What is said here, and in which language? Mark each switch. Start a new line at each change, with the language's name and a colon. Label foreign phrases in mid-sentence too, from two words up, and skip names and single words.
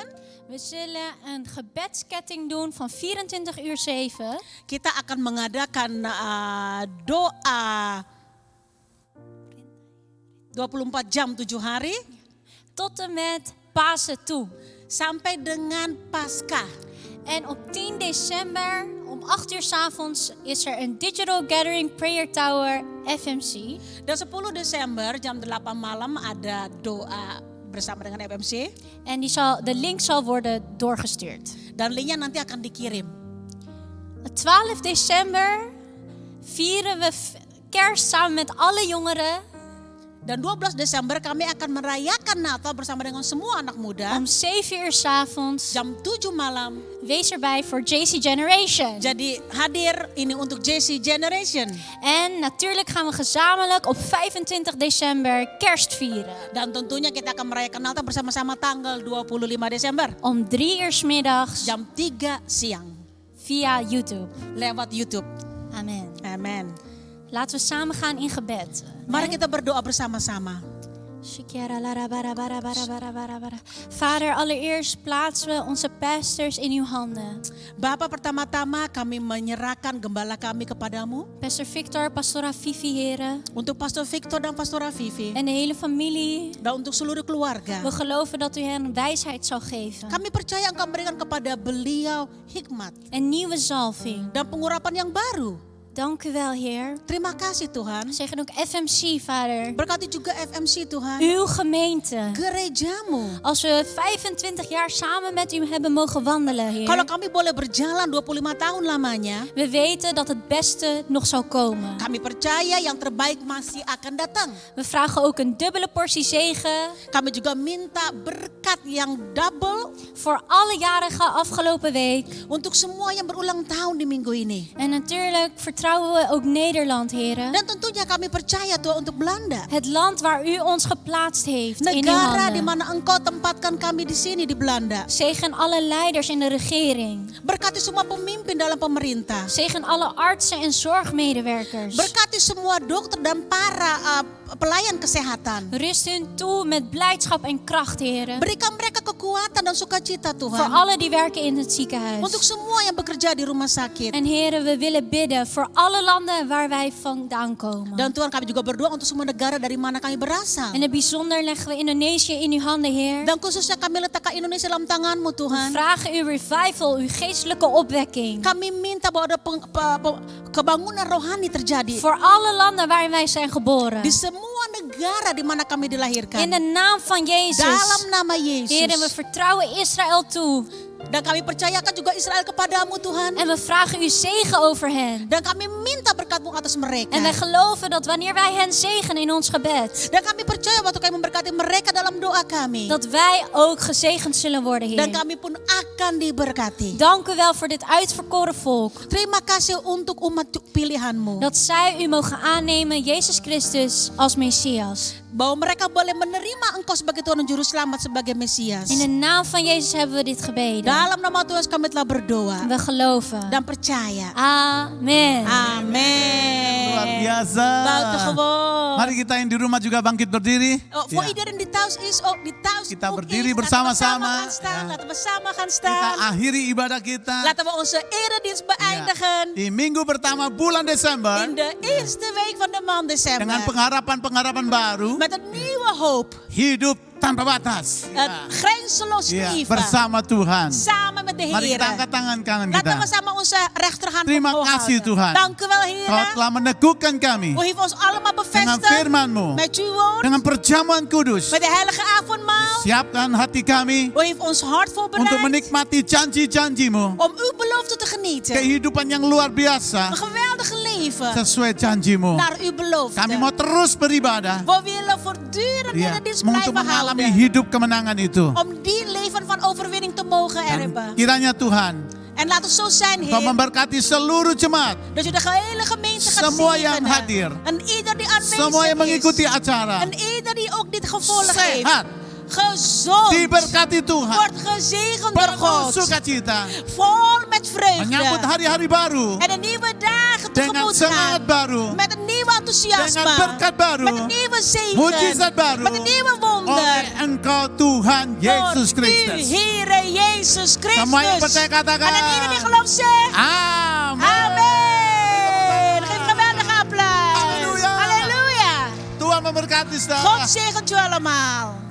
Dutch: We zullen een gebedsketting doen van 24/7.
Indonesian: Kita akan mengadakan doa 24 jam 7 hari
Dutch: Tot en met Pasen toe.
Indonesian: sampai dengan Paskah.
Dutch: En op 10 december om 8 uur 's avonds is er een Digital Gathering Prayer Tower FMC.
Indonesian: Dan 10 Desember jam 8 malam ada doa bersama dengan FMC.
Dutch: En de link zal worden doorgestuurd.
Indonesian: Dan linknya nanti akan dikirim.
Dutch: 12 december vieren we kerst samen met alle jongeren.
Indonesian: Dan 12 Desember kami akan merayakan Natal bersama dengan semua anak muda.
Dutch: Om 7 uur 's avonds.
Indonesian: Jam 7 malam.
Dutch: Wees erbij voor JC Generation.
Indonesian: Jadi hadir ini untuk JC Generation.
Dutch: En natuurlijk gaan we gezamenlijk op 25 december kerst vieren.
Indonesian: Dan tentunya kita akan merayakan Natal bersama-sama tanggal 25 Desember.
Dutch: Om 3 uur 's middags
Indonesian: Jam 3 siang.
Dutch: via YouTube.
Indonesian: Lewat YouTube.
Dutch: Amen.
Indonesian: Amen.
Dutch: Laten we samen gaan in gebed.
Indonesian: Mari kita berdoa bersama-sama.
Dutch: Vader, allereerst plaatsen we onze pastors in uw handen.
Indonesian: Bapa, pertama-tama kami menyerahkan gembala kami kepadamu.
Dutch: Pastor Victor, Pastora Vivi, heren.
Indonesian: Untuk Pastor Victor dan Pastora Vivi.
Dutch: En de hele familie.
Indonesian: Dan untuk seluruh keluarga.
Dutch: We geloven dat u hen wijsheid zal geven.
Indonesian: Kami percaya engkau berikan kepada beliau hikmat.
Dutch: Een nieuwe zalving.
Indonesian: Dan pengurapan yang baru.
Dutch: Dank u wel, Heer.
Indonesian: Terima kasih Tuhan.
Dutch: Zegen ook FMC, Vader.
Indonesian: Berkati juga FMC Tuhan.
Dutch: Uw gemeente.
Indonesian: Gerejamu.
Dutch: Als we 25 jaar samen met u hebben mogen wandelen, Heer.
Indonesian: Kalau kami boleh berjalan 25 tahun lamanya.
Dutch: We weten dat het beste nog zal komen.
Indonesian: Kami percaya yang terbaik masih akan datang.
Dutch: We vragen ook een dubbele portie zegen.
Indonesian: Kami juga minta berkat yang double.
Dutch: Voor alle jarigen afgelopen week.
Indonesian: Untuk semua yang berulang tahun di minggu ini.
Dutch: En natuurlijk vertrouwen we ook Nederland, heren.
Indonesian: Dan tentunya kami percaya Tuhan untuk Belanda.
Dutch: Het land waar u ons geplaatst heeft in uw
Indonesian: Negara di
Dutch: handen.
Indonesian: mana engkau tempatkan kami di sini di Belanda.
Dutch: Zegen alle leiders in de regering.
Indonesian: Berkati semua pemimpin dalam pemerintah.
Dutch: Zegen alle artsen en zorgmedewerkers.
Indonesian: Berkati semua dokter dan para pelayan kesehatan.
Dutch: Rust hun toe met blijdschap en kracht, heren.
Indonesian: Berikan mereka kekuatan dan sukacita
Dutch: Voor
Indonesian: Tuhan.
Dutch: alle die werken in het ziekenhuis.
Indonesian: Untuk semua yang bekerja di rumah sakit.
Dutch: En heren, we willen bidden voor alle landen waar wij vandaan komen.
Indonesian: Dan Tuhan, kami juga berdoa untuk semua negara dari mana kami berasal.
Dutch: In het bijzonder leggen we Indonesië in uw handen, Heer.
Indonesian: Dan khususnya kami letakkan Indonesia dalam tangan-Mu
Dutch: We
Indonesian: Tuhan.
Dutch: vragen uw revival, uw geestelijke opwekking.
Indonesian: Kami minta bahwa ada kebangunan rohani terjadi.
Dutch: Voor alle landen waarin wij zijn geboren.
Indonesian: Di semua negara di mana kami dilahirkan.
Dutch: In de naam van Jezus.
Indonesian: Dalam nama Yesus.
Dutch: Heer, en we vertrouwen Israël toe.
Indonesian: Dan kami percayakan juga Israel kepadamu Tuhan.
Dutch: En we vragen uw zegen over hen.
Indonesian: Dan kami minta berkat-Mu atas mereka.
Dutch: En wij geloven dat wanneer wij hen zegenen in ons gebed,
Indonesian: Dan kami percaya waktu kami memberkati mereka dalam doa kami.
Dutch: dat wij ook gezegend zullen worden,
Indonesian: Dan
Dutch: Heer.
Indonesian: kami pun akan diberkati.
Dutch: Dank u wel voor dit uitverkoren volk.
Indonesian: Terima kasih untuk umat pilihan-Mu.
Dutch: Dat zij u mogen aannemen, Jezus Christus, als Messias.
Indonesian: Bahwa mereka boleh menerima Engkau sebagai Tuhan dan Juru Selamat, sebagai Mesias.
Dutch: In de naam van Jezus hebben we dit gebeden.
Indonesian: Dalam nama Tuhan kami telah berdoa
Dutch: We geloven.
Indonesian: dan percaya.
Dutch: Amen.
Indonesian: Amin. Luar biasa.
Dutch: Buitengewoon.
Indonesian: Mari kita yang di rumah juga bangkit berdiri.
Dutch: Voor
Indonesian: Ya.
Dutch: iedereen die thuis is, ook die thuis
Indonesian: Kita
Dutch: ook
Indonesian: berdiri
Dutch: is, laten we
Indonesian: bersama-sama.
Dutch: samen gaan staan. Ja. Laten we samen gaan
Indonesian: Kita
Dutch: staan.
Indonesian: akhiri ibadah kita.
Dutch: Laten we onze eredienst
Indonesian: Ya.
Dutch: beëindigen.
Indonesian: Di minggu pertama bulan Desember.
Dutch: In de eerste week van de maand december.
Indonesian: Dengan pengharapan-pengharapan baru.
Dutch: Met een nieuwe hoop.
Indonesian: Hidup tanpa batas.
Dutch: Het grenzeloos
Indonesian: Ya,
Dutch: leven.
Indonesian: bersama Tuhan.
Dutch: Samen met de
Indonesian: Mari kita
Dutch: Heer.
Indonesian: angkat tangan kanan kita.
Dutch: Laten we samen onze rechterhand
Indonesian: Terima
Dutch: omhoog
Indonesian: kasih,
Dutch: houden.
Indonesian: Tuhan.
Dutch: Dank u wel,
Indonesian: Kau
Dutch: Heer.
Indonesian: telah meneguhkan kami
Dutch: U heeft ons allemaal
Indonesian: dengan
Dutch: bevestigd
Indonesian: firman-Mu,
Dutch: met uw woord,
Indonesian: dengan perjamuan kudus.
Dutch: met de heilige avondmaal.
Indonesian: Siapkan hati kami
Dutch: U heeft ons hart
Indonesian: untuk
Dutch: voorbereid
Indonesian: menikmati janji-janji-Mu.
Dutch: om uw belofte te genieten.
Indonesian: Kehidupan yang luar biasa
Dutch: Een geweldige leven
Indonesian: sesuai janji-Mu.
Dutch: naar uw belofte.
Indonesian: Kami mau terus beribadah.
Dutch: We willen voortdurend in
Indonesian: Ya,
Dutch: de dienst
Indonesian: untuk
Dutch: blijven
Indonesian: mengalami
Dutch: houden.
Indonesian: hidup kemenangan itu.
Dutch: Om die leven van overwinning te mogen
Indonesian: Dan
Dutch: erven.
Indonesian: kiranya Tuhan,
Dutch: En laat het zo zijn,
Indonesian: Engkau
Dutch: Heer,
Indonesian: memberkati seluruh jemaat,
Dutch: dat u de hele gemeente gaat
Indonesian: semua yang
Dutch: zegenen.
Indonesian: hadir,
Dutch: En ieder die aanwezig
Indonesian: semua yang mengikuti
Dutch: is.
Indonesian: acara,
Dutch: En ieder die ook dit gevolg heeft.
Indonesian: sehat,
Dutch: Gezond.
Indonesian: diberkati Tuhan,
Dutch: Wordt gezegend door
Indonesian: penuh
Dutch: God.
Indonesian: sukacita,
Dutch: Vol met
Indonesian: menyambut
Dutch: vreugde.
Indonesian: hari-hari baru
Dutch: En een nieuwe dagen
Indonesian: dengan
Dutch: tegemoet
Indonesian: semangat
Dutch: gaan.
Indonesian: baru,
Dutch: Met een nieuwe enthousiasme.
Indonesian: dengan berkat baru,
Dutch: Met een nieuwe zegen.
Indonesian: mujizat baru,
Dutch: Met een nieuwe wonder.
Indonesian: oleh Engkau Tuhan Yesus
Dutch: Door u,
Indonesian: Kristus.
Dutch: Heere Jezus Christus.
Indonesian: Semua yang percaya katakan,
Dutch: En dan ieder die gelooft zegt.
Indonesian: Amin.
Dutch: Amen. Geef geweldige applaus. Halleluja. Halleluja.
Indonesian: Tuhan memberkati saudara.
Dutch: God zegent u allemaal.